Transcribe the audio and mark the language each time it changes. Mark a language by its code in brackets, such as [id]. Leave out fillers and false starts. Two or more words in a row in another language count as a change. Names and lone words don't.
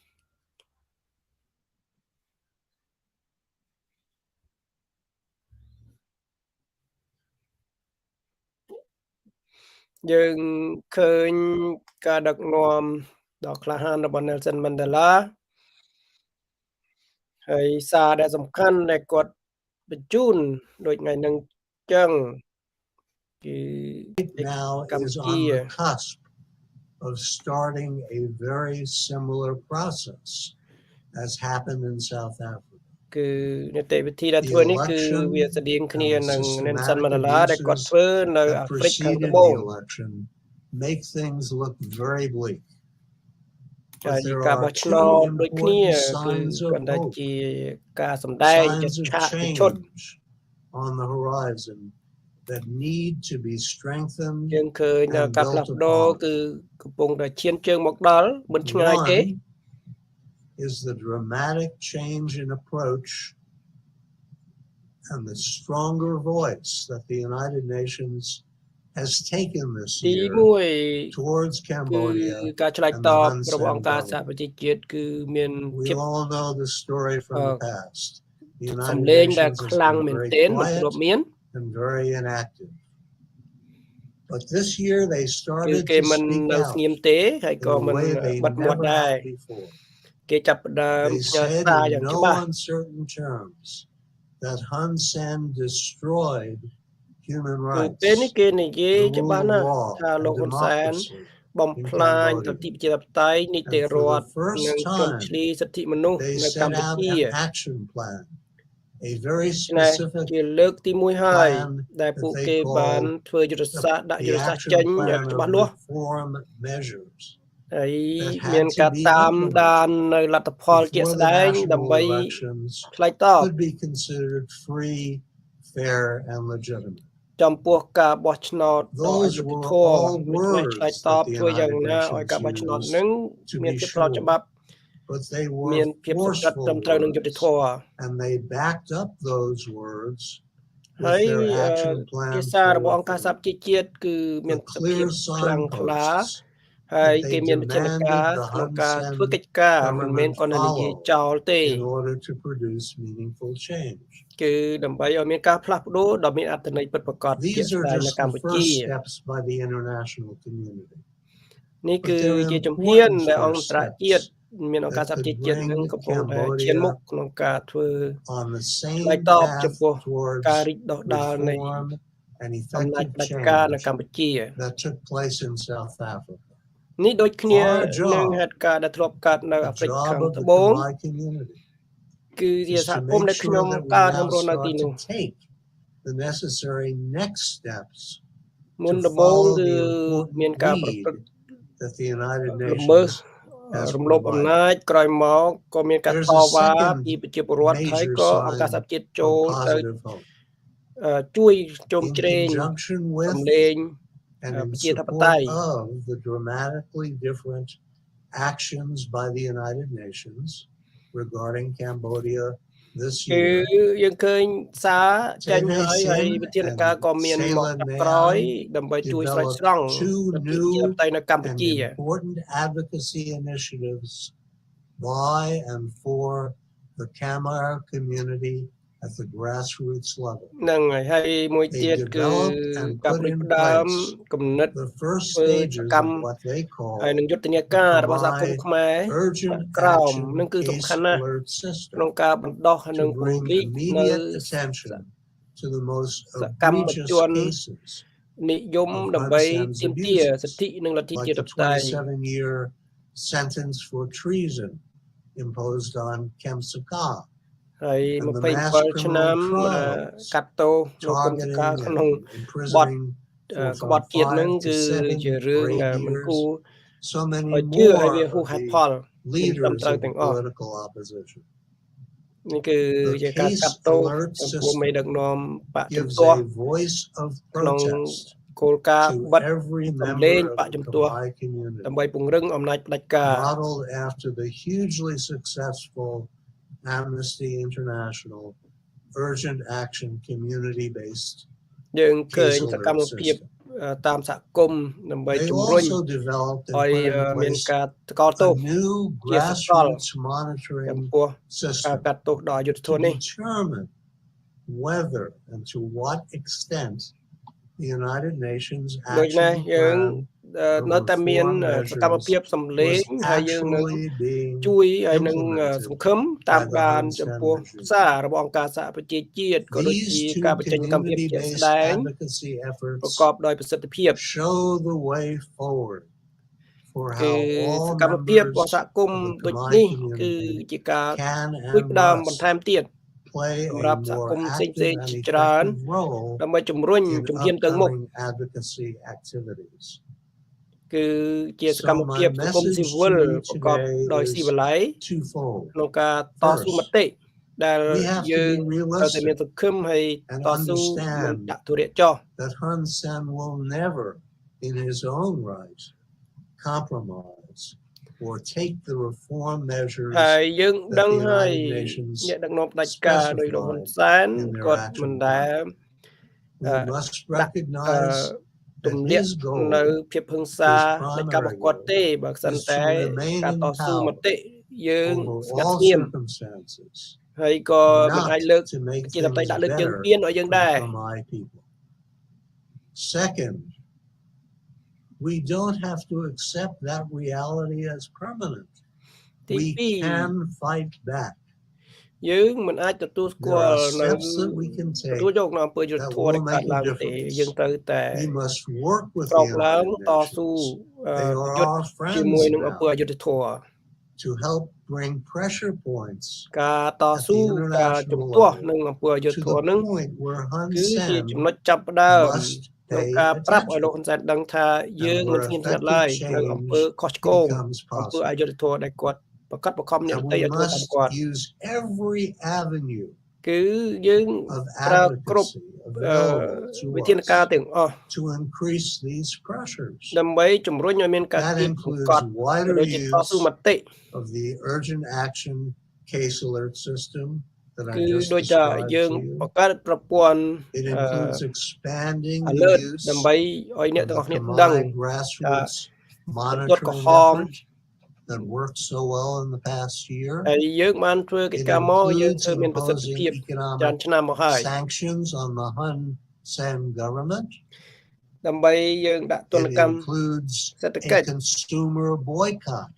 [km] យើងឃើញការដឹកនាំដ៏ក្លាហានរបស់ Nelson Mandela ហើយសារដែលសំខាន់ដែលគាត់បញ្ជូនដូចថ្ងៃហ្នឹងចឹងគឺ [en] now is on the cusp of starting a very similar process as happened in South Africa. [km] គឺនីតិវិធីដែលធ្វើនេះគឺវាស្តៀងគ្នានឹង Nelson Mandela ដែលគាត់ធ្វើនៅអាហ្វ្រិកខាងត្បូង [en] make things look very bleak. [km] ហើយការបោះឆ្នោតដូចគ្នាគឺគាត់តែជាការសម្ដែងជាឆាកជាឈុត [en] on the horizon that need to be strengthened. [km] យើងឃើញការផ្លាស់ប្ដូរគឺកំពុងតែឈានជើងមកដល់មិនឆ្ងាយទេ [en] is the dramatic change in approach and the stronger voice that the United Nations has taken this year towards Cambodia [km] ការឆ្លើយតបរបស់អង្គការសហប្រជាជាតិគឺមាន [en] we all know the story from the past. The United [km] សំឡេងដែល [en] Nations [km] ខ្លាំងមែនទែនមិនធ្លាប់មាន [en] and very inactive. But this year they [km] គឺ [en] started [km] គេ [en] to [km] មិន [en] speak [km] នៅ [en] out [km] ស្ងៀមទេហើយក៏ [en] in [km] មិន [en] a way they [km] បាត់មាត់ [en] never [km] ដែរ [en] had before. [km] គេចាប់ផ្ដើម [en] They [km] ផ្ញើ [en] said [km] សារយ៉ាង [en] in [km] ច្បាស់ [en] no uncertain terms that Hun Sen destroyed human [km] គឺ [en] rights, [km] ពេលនេះគេនិយាយ [en] the [km] ច្បាស់ [en] rule [km] ណា [en] of [km] ស់ [en] law, [km] ថាលោក [en] and [km] ហ៊ុនសែន [en] democracy. [km] បំផ្លាញសិទ្ធិប្រជាធិបតេយ្យនីតិរដ្ឋ [en] And for the first [km] និង [en] time, [km] ជំនឈ្លីសិទ្ធិមនុស្ស [en] They [km] នៅ [en] set [km] កម្ពុ [en] out [km] ជា [en] an action plan, a very [km] នេះ [en] specific [km] ជាលើកទី1ហើយ [en] plan [km] ដែលពួក [en] that [km] គេ [en] they [km] បាន [en] call [km] ធ្វើយុទ្ធសាស្ត្រដាក់យុ [en] the [km] ទ្ធសាស្ត្រ [en] action [km] ចេញយ៉ាង [en] plan [km] ច្បាស់ [en] of [km] លាស់ [en] reform measures [km] ហើយ [en] that [km] មាន [en] had [km] ការ [en] to be [km] តាមដាន [en] implemented [km] នៅលទ្ធផលជាក់ [en] before [km] ស្ [en] the [km] ដែង [en] national [km] ដើម្បី [en] elections [km] ឆ្លើយតប [en] could be considered free, fair, and legitimate. [km] ចំពោះការបោះឆ្នោតដ៏អ [en] Those [km] យុត្តិ [en] were [km] ធម៌ [en] all [km] មានផ្នែកឆ្លើយ [en] words [km] តប [en] that the [km] ធ្វើយ៉ាង [en] United [km] ណាឲ្យការបោះឆ្នោត [en] Nations [km] នឹង [en] used to [km] មាន [en] be [km] ភាពស្រប [en] sure, [km] ច្បាប់ [en] but they [km] មាន [en] were [km] ភាពសម្រិតត្រឹ [en] forceful [km] មត្រូវនឹងយុត្តិធម៌ [en] words, and they backed up those words [km] ហើ [en] with [km] យ [en] their action [km] ភា [en] plan [km] សារបស់អង្គការ [en] forward. [km] សហប្រជាជាតិគឺមាន [en] The [km] សភាព [en] clear [km] ខ្លាំងក្លា [en] signposts [km] ហើយ [en] that [km] គេ [en] they [km] មានវិធានការ [en] demanded the [km] ក្នុង [en] Hun [km] ការ [en] Sen [km] ធ្វើកិច្ចការមិនមែន [en] government [km] គ្រាន់តែនិយាយ [en] follow [km] ចោលទេ [en] in order to produce meaningful change. [km] គឺដើម្បីឲ្យមានការផ្លាស់ប្ដូរដ៏មានអត្ថន័យពិតប្រាកដជាក់ [en] These [km] ស្ [en] are [km] ដែងនៅ [en] just [km] កម្ [en] the [km] ពុជា [en] first steps by the international community. [km] នេះ [en] But [km] គឺ [en] there are [km] ជាជំហាន [en] important [km] ដែលអ [en] first [km] ន្តរជាតិ [en] steps [km] មានអង្គការ [en] that [km] សហ [en] could [km] ប្រជាជាតិនឹង [en] bring [km] កំពុងតែឈានមុខ [en] Cambodia [km] ក្នុងការធ្វើ [en] on the [km] ឆ្លើយ [en] same [km] តប [en] path [km] ចំពោះ [en] towards [km] ការរីកដុះដាលនៃ [en] reform and [km] អំណាច [en] effective [km] ផ្ដាច់ការនៅ [en] change [km] កម្ពុជា [en] that took place in South Africa. [km] នេះដូចគ្នា [en] Our [km] នឹង [en] job, [km] ហេតុការណ៍ដែលធ្លាប់កើតនៅ [en] the [km] អាហ្វ្រិក [en] job [km] ខាង [en] of [km] ត្ [en] the [km] បូង [en] Khmer community, [km] គឺជា [en] is [km] សហ [en] to [km] គមន៍ [en] make [km] ដែលខ្ញុំ [en] sure that we [km] កើត [en] now [km] រស់នៅទី [en] start [km] នោះ [en] to take the necessary next steps [km] មុន [en] to [km] ដំបូង [en] follow [km] គឺ [en] the [km] មានការ [en] important [km] ប្រព្រឹត្ត [en] lead that the United [km] ល្មើស [en] Nations has [km] រំលោភអំ [en] provided. [km] ណាចក្រោយមកក៏មានការ [en] There's [km] ត [en] a [km] វ៉ា [en] second [km] ពីប្រជាពលរដ្ឋហើយ [en] major [km] ក៏អង្គការ [en] sign [km] សហជាតិចូល [en] of [km] ទៅ [en] positive hope. [km] ជួយជុំ [en] In [km] ជ្រែង [en] conjunction [km] រំ [en] with [km] លែង [en] and in [km] ប្រជាធិប [en] support [km] តេយ្យ [en] of the dramatically different actions by the United Nations regarding Cambodia this [km] គឺ [en] year, [km] យើងឃើញសារចេញហើយ [en] Tene [km] ហើយ [en] Sen [km] វិធានការ [en] and [km] ក៏មានមក [en] Sela [km] ចាប់ក្រោយ [en] Neon [km] ដើម្បីជួយស្រោចស្រង់ [en] developed two [km] លទ្ធិប្រជាធិប [en] new [km] តេយ្យនៅកម្ពុ [en] and [km] ជា [en] important advocacy initiatives by and for the Khmer community at the grassroots level. [km] ហ្នឹងហើយហើយមួយ [en] They [km] ទៀតគឺ [en] developed and [km] ការ [en] put [km] ផ្ដួច [en] in [km] ផ្ដើម [en] place [km] គំនិត [en] the first [km] ធ្វើស [en] stages [km] កម្ម [en] of what they [km] ហើយនឹង [en] call [km] យុទ្ធនា [en] the [km] ការរបស់សហគមន៍ [en] Khmer [km] ខ្មែរ [en] Urgent [km] ក្រោម [en] Action [km] នឹងគឺសំ [en] Case [km] ខាន់ណាស់ [en] Alert [km] ក្នុង [en] System [km] ការបណ្ដោះនិង [en] to [km] ពង្ [en] bring [km] រីកនៅ [en] immediate attention to the most [km] សកម្ម [en] egregious [km] ជន [en] cases [km] និយម [en] of [km] ដើម្បី [en] Hun Sen's [km] ទាមទារ សិ [en] abuses, [km] ទ្ធិនិងលទ្ធិ [en] like [km] ជាតិ [en] the [km] បតេយ្យ [en] 27-year sentence for treason imposed on Kem Sokha [km] ហើយ [en] and the mass [km] 27 ឆ្នាំ [en] criminal trials [km] កាត់ទោសលោកកឹមសុខា [en] targeting [km] ក្នុង [en] and [km] បទ [en] imprisoning for [km] ក្បត់ [en] from [km] ជាតិហ្នឹង [en] 5 to [km] គឺជា [en] 7 [km] រឿង [en] or 8 [km] មិន [en] years. [km] គួរ [en] So many [km] ឲ្យជឿហើយ [en] more [km] វាហួស [en] of [km] ហេតុ [en] the [km] ផល មិនត្រឹម [en] leaders [km] ត្រូវ [en] of the [km] ទាំងអស់ [en] political opposition. [km] នេះគឺជាការ [en] The [km] កាត់ [en] case [km] ទោស [en] alert [km] ចំពោះមេ [en] system [km] ដឹកនាំបកជំ [en] gives [km] ទាស់ [en] a voice of [km] ក្នុង [en] protest [km] គោលការណ៍ [en] to [km] បិទ [en] every [km] សំឡេង [en] member [km] ប [en] of [km] ក [en] the [km] ជំទាស់ [en] Khmer community, [km] ដើម្បីពង្រឹងអំណាចផ្ដាច់ការ [en] modeled after the hugely successful Amnesty International Urgent Action Community-based [km] យើងឃើញ [en] case [km] សកម្ម [en] alert [km] ភាព [en] system. [km] តាមសហគមន៍ដើម្បី [en] They [km] ជំរុញ [en] also developed and [km] ឲ្យ [en] put in [km] មាន [en] place [km] ការថ្កោលទោស [en] a new [km] ជាសកល [en] grassroots [km] ចំ [en] monitoring [km] ពោះការ [en] system [km] កាត់ទោសដ៏អយុត្តិធ [en] to [km] ម៌នេះ [en] determine whether and to what extent the United Nations [km] ដូចណា [en] action [km] យើង [en] plan [km] នៅតែមាន [en] reform [km] សកម្មភាព [en] measures [km] សំឡេង [en] was [km] ហើយយើងនឹង [en] actually being [km] ជួយហើយនឹង [en] implemented [km] សង្ឃឹមតាម [en] by the [km] ដាន [en] Hun [km] ចំ [en] Sen [km] ពោះ [en] regime. [km] សាររបស់អង្គការសហប្រជាជាតិក៏ដូចជា [en] These [km] ការ [en] two [km] បញ្ចេញសកម្មភាពជាក់ស្ [en] community-based [km] ដែង [en] advocacy [km] ប្រ [en] efforts [km] កបដោយប្រសិទ្ធភាព [en] show the way forward for [km] គឺ [en] how [km] ស [en] all [km] កម្មភាពរបស់ [en] members [km] សហគមន៍ [en] of the [km] ដូច [en] Khmer [km] នេះ គឺ [en] community [km] ជាការ [en] can [km] ជួយ [en] and [km] ផ្ដើមបន្ [en] must [km] ថែមទៀត [en] play [km] សម្រាប់ [en] a [km] សហ [en] more [km] គមន៍ផ្សេង [en] active [km] ៗ [en] and [km] ជាច្រើន [en] effective role [km] ដើម្បីជំរុញ [en] in [km] ជំហានទៅមុខ [en] upcoming advocacy activities. [km] គឺជាស [en] So [km] កម្មភាព [en] my [km] សង្គម [en] message [km] ស៊ីវិល [en] to you [km] ប្រកប [en] today [km] ដោយ [en] is [km] ស៊ីវិល័យ [en] twofold. [km] ក្នុងការតស៊ូមតិ ដែល [en] We have to [km] យើង [en] be [km] ត្រូវតែមាន [en] realistic [km] សង្ឃឹមហើយ [en] and [km] តស៊ូមិន [en] understand [km] ដាក់ទុរៈចោះ [en] that Hun Sen will never, in his own right, compromise or take the reform measures [km] ហើយយើង [en] that [km] ដឹង [en] the [km] ហើយ [en] United Nations [km] អ្នកដឹកនាំផ្ដាច់ការដោយលោកហ៊ុន [en] specified [km] សែន [en] in their [km] គាត់ [en] action [km] មិនដែល [en] plan. We must [km] ដាក់ [en] recognize [km] ទ [en] that [km] ម្លាក់ [en] his goal [km] នៅភាពហិង្សា [en] his [km] នៃការរបស់ [en] primary [km] គាត់ [en] goal [km] ទេបើមិន [en] is [km] តែ [en] to remain [km] ការ [en] in [km] តស៊ូម [en] power [km] តិយើង [en] over [km] ស្ងាត់ [en] all [km] ស្ងៀម [en] circumstances, [km] ហើយក៏មិន [en] not [km] អាចលើក [en] to make [km] ជាតែ [en] things [km] ដាក់លើកជើង [en] better [km] ពៀនឲ្យយើង [en] for [km] ដែរ [en] the Khmer people. Second, we don't have to accept that reality as permanent. [km] ទី [en] We [km] 2 [en] can fight back. [km] យើងមិនអាចទទួលស្គា [en] There [km] ល់ [en] are [km] នៅ [en] steps that we can [km] ទទួល [en] take [km] យកនៅអំពើយុត្តិ [en] that [km] ធម៌ [en] will [km] ដែលកើត [en] make a [km] ឡើងទេ [en] difference. [km] យើងត្រូវតែ [en] We must work with [km] ក្រោ [en] the [km] កឡើង [en] United [km] តស៊ូ [en] Nations. They are [km] យុទ្ធ [en] our [km] ជាមួយ [en] friends [km] នឹងអំពើ [en] now [km] អយុត្តិធម៌ [en] to help bring pressure points [km] ការត [en] at [km] ស៊ូ [en] the [km] ការជំ [en] international [km] ទាស់ [en] level [km] នឹងអំពើអយុត្តិ [en] to [km] ធម៌ [en] the [km] នឹង [en] point where Hun [km] គឺជា [en] Sen [km] ចំណុចចាប់ផ្ដើម [en] must [km] ក្នុង [en] pay [km] ការប្រាប់ឲ្យលោក [en] attention [km] ហ៊ុនសែនដឹងថាយើង [en] and [km] មិន [en] where [km] ស្ងៀមស្ងាត់ [en] effective [km] ឡើយនៅអំពើ [en] change [km] ខុសឆ្គង [en] becomes [km] អំពើអ [en] possible. [km] យុត្តិធម៌ដែលគាត់ប្រកាសបង្ខំអ្នក [en] And [km] ដទៃ [en] we [km] ឲ្យធ្វើតាម [en] must [km] គាត់ [en] use every avenue [km] គឺយើង [en] of [km] ប្រើគ្រប់ [en] advocacy available to [km] វិធានការ [en] us [km] ទាំងអស់ [en] to increase these pressures. [km] ដើម្បីជំរុញឲ្យមានការ [en] That [km] គៀបសង្ [en] includes [km] កត់ [en] wider [km] ដូចជាតស៊ូ [en] use [km] មតិ [en] of the urgent action case alert system that I [km] គឺ [en] just [km] ដូចថា [en] described [km] យើង [en] to you. [km] បង្កើតប្រព័ន្ធ [en] It includes expanding the [km] alert [en] use [km] ដើម្បីឲ្យអ្នក [en] of [km] ទាំង [en] the [km] អស់គ្នាដឹង [en] Khmer grassroots [km] ដុតក្រ [en] monitoring [km] ហម [en] effort that worked so well in the past year. [km] ហើយយើងបានធ្វើកិច្ច [en] It [km] ការមកយើង [en] includes [km] ធ្វើមានប្រសិទ្ធ [en] imposing [km] ភាពច្រើន [en] economic [km] ឆ្នាំមកហើយ [en] sanctions on the Hun Sen government. [km] ដើម្បីយើងដាក់ទណ្ឌ [en] It [km] កម្ម [en] includes [km] សេដ្ឋ [en] a [km] កិច្ច [en] consumer boycott